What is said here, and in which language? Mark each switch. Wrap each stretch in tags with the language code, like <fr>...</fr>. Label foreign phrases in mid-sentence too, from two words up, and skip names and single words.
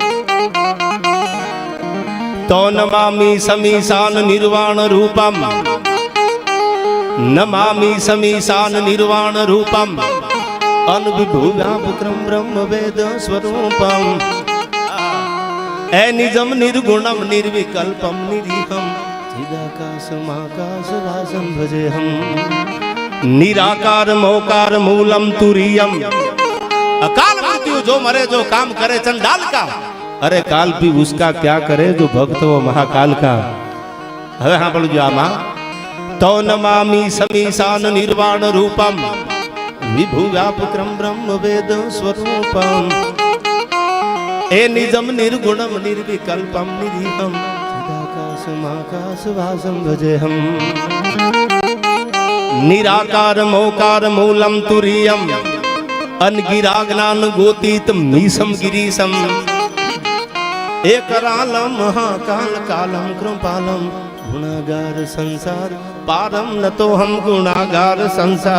<sa>તો નમામી સમીશાન નિર્વાણ રૂપમ, નમામી સમીશાન નિર્વાણ રૂપમ, અનવિભૂવ્યાપક્રમ બ્રહ્મ વેદ સ્વરૂપમ, એ નિજમ નિર્ગુણમ નિર્વિકલ્પમ નિરીહમ, ચિદાકાશમાકાશ વાસમ ભજેહમ, નિરાકાર મોકાર મૂલમ તુરિયમ.</sa> <hi>अकाल मृत्यु जो मरे जो काम करे चंडाल का, अरे काल भी उसका क्या करे जो भक्त वो महाकाल का.</hi> <gu>હવે સાંભળજો આમાં,</gu> <sa>तो नमामि समीशान निर्वाण रूपम विभु व्यापक्रम ब्रह्म वेद स्वरूपम ए निजम निर्गुणम निर्विकल्पम निरीहम चिदाकाशमाकाशवासं भजेहम निराकार मोकार मूलम तुरीयम अनगिराज्ञान गोतीत मीसम गिरीशम एकरालम महाकाल कालम कृपालम गुणागार संसार पारम न तो हम गुणागार संसार</sa>